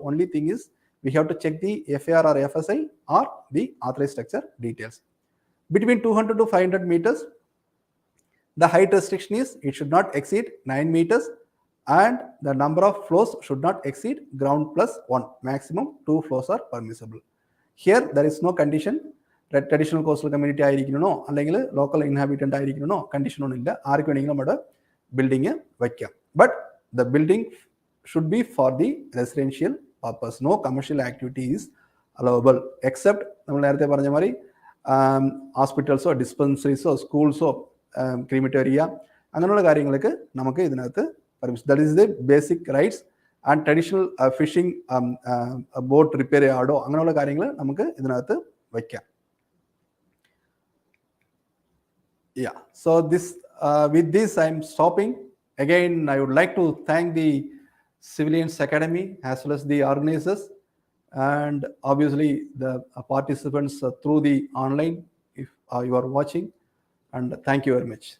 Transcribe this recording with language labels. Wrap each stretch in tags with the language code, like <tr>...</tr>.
<en>Only thing is we have to check the FAR or FSI or the authorized structure details. Between 200 to 500 meters, the height restriction is it should not exceed 9 meters and the number of floors should not exceed ground plus 1. Maximum 2 floors are permissible. Here there is no condition. Traditional coastal community</en> <ml>ആയിരിക്കണോ അല്ലെങ്കിൽ local ഇൻഹാബിറ്റന്റ് ആയിരിക്കണോ condition ഒന്നുമില്ല. ആർക്ക് വേണമെങ്കിലും അവിടെ building വയ്ക്കാം.</ml> <en>But the building should be for the residential purpose. No commercial activity is allowable except</en> <ml>നമ്മൾ നേരത്തെ പറഞ്ഞ മാതിരി ഹോസ്പിറ്റൽസോ ഡിസ്പെൻസറീസോ സ്കൂൾസോ ക്രീമിറ്റോറിയ അങ്ങനെയുള്ള കാര്യങ്ങൾക്ക് നമുക്ക് ഇതിനകത്ത് permission.</ml> <en>That is the basic rights. And traditional fishing boat</en> <ml>repair ചെയ്യാടോ അങ്ങനെയുള്ള കാര്യങ്ങൾ നമുക്ക് ഇതിനകത്ത് വയ്ക്കാം.</ml> <en>Yeah, so this with this I'm stopping. Again, I would like to thank the Civilians Academy as well as the organizers and obviously the participants through the online if you are watching, and thank you very much.</en>